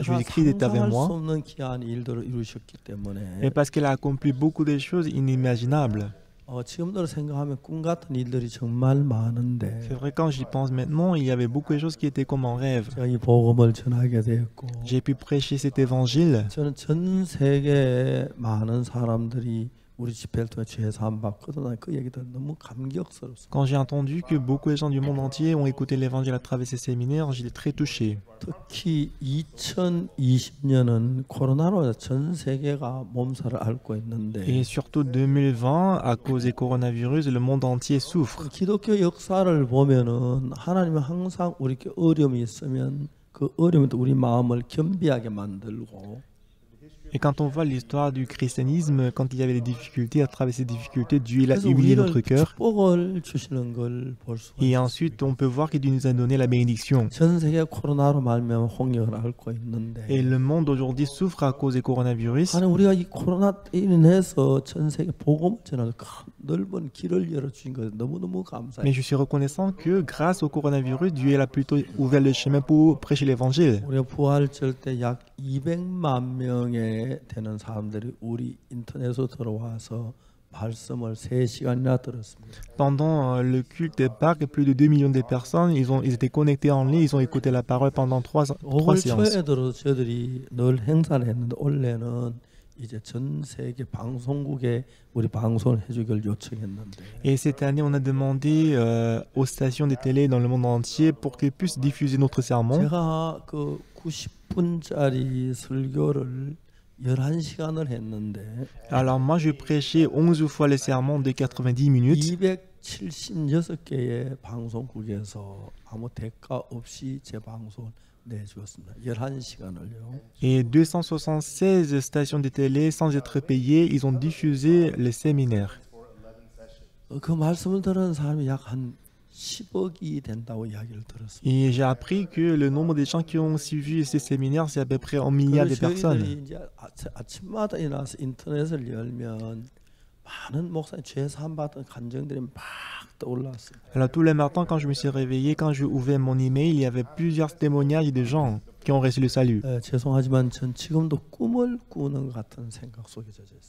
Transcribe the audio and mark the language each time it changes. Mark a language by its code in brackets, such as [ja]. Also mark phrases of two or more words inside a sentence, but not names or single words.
[ko] 내가 [fr] Jésus-Christ est avec [ko] 상상할 수 [fr] moi. [ko] 없는 귀한 일들을 이루셨기 때문에 [fr] Et parce qu'il a accompli beaucoup de choses inimaginables. [ko] 지금대로 생각하면 꿈 같은 일들이 정말 많은데 [fr] C'est vrai, quand j'y pense maintenant, il y avait beaucoup de choses qui étaient comme en rêve. [ko] 제가 이 복음을 전하게 되었고 [fr] J'ai pu prêcher cet évangile. [ko] 저는 전 세계 많은 사람들이 우리 집회를 통해 죄 사함 받거든. 그 얘기들 너무 감격스럽습니다. [fr] Quand j'ai entendu que beaucoup de gens du monde entier ont écouté l'évangile à travers ces séminaires, j'étais très touché. [ko] 특히 2020년은 코로나로 전 세계가 몸살을 앓고 있는데 [fr] Et surtout 2020, à cause du coronavirus, le monde entier souffre. [ko] 기독교 역사를 보면은 하나님은 항상 우리께 어려움이 있으면 그 어려움도 우리 마음을 겸비하게 만들고 [fr] Et quand on voit l'histoire du christianisme, quand il y avait des difficultés, à travers ces difficultés, Dieu il a humilié notre cœur. [ko] 축복을 주시는 걸 볼 수가 [fr] Et [ko] 있어요. [fr] ensuite, on peut voir qu'il nous a donné la bénédiction. [ko] 전 세계 코로나로 말미암아 홍역을 앓고 있는데 [fr] Et le monde aujourd'hui souffre à cause du coronavirus. [ko] 하나님 우리가 이 코로나 인해서 전 세계 복음을 전하는 넓은 길을 열어주신 것에 너무너무 감사해요. [fr] Mais je suis reconnaissant que grâce au coronavirus, Dieu il a plutôt ouvert le chemin pour prêcher l'évangile. [ko] 우리가 부활절 때 약 200만 명의 되는 사람들이 우리 인터넷으로 들어와서 말씀을 3시간이나 들었습니다. [fr] Pendant le culte des Pâques, plus de 2 millions de personnes, ils étaient connectés en ligne, ils ont écouté la parole pendant 3 [ko] 5월 [fr] séances. [ko] 초에 들어서 저희들이 늘 행사를 했는데 올해는 이제 전 세계 방송국에 우리 방송을 해주길 요청했는데 [fr] Et cette année, on a demandé aux stations de télé dans le monde entier pour qu'ils puissent diffuser notre sermon. [ko] 제가 그 90분짜리 설교를 11시간을 했는데 [fr] Alors moi, je prêchais 11 fois le sermon de 90 minutes. [ko] 276개의 방송국에서 아무 대가 없이 제 방송을 내주었습니다. 11시간을요. [fr] Et 276 stations de télé, sans être payées, ils ont diffusé le séminaire. [ko] 그 말씀을 들은 사람이 약 한 10억이 된다고 이야기를 들었습니다. [fr] Et j'ai appris que le nombre de gens qui ont suivi ces séminaires, c'est à peu près 1 milliard de personnes. [ko] 저희들이 이제 아침마다 일어나서 인터넷을 열면 많은 목사님 죄 사함 받은 간증들이 막 떠올랐어요. [fr] Alors tous les matins, quand je me suis réveillé, quand je ouvrais mon email, il y avait plusieurs témoignages de gens qui ont reçu le salut. [ko] 죄송하지만 전 지금도 꿈을 꾸는 것 같은 생각 속에 젖어 있어요.